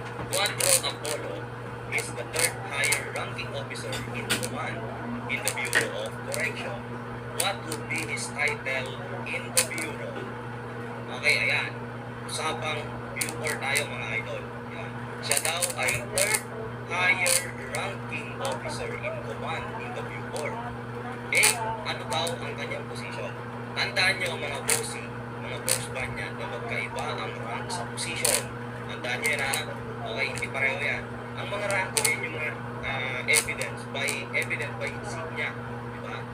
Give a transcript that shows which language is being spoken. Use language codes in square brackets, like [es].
[en] Quadro Apollo is the third higher ranking officer in command in the Bureau of Correction. What would be his title in the Bureau? [tl] Okay, ayan. Usapang Bureau tayo mga idol. Yan. Siya daw ay [en] third higher ranking officer in command in the Bureau. [tl] Okay, ano daw ang kanyang posisyon? Tandaan niyo mga bossy, mga boss banyan na magkaiba ang rank sa posisyon. Tandaan niyo na, okay, hindi pareho yan. Ang mga ranko yun yung mga evident by insignia. Diba?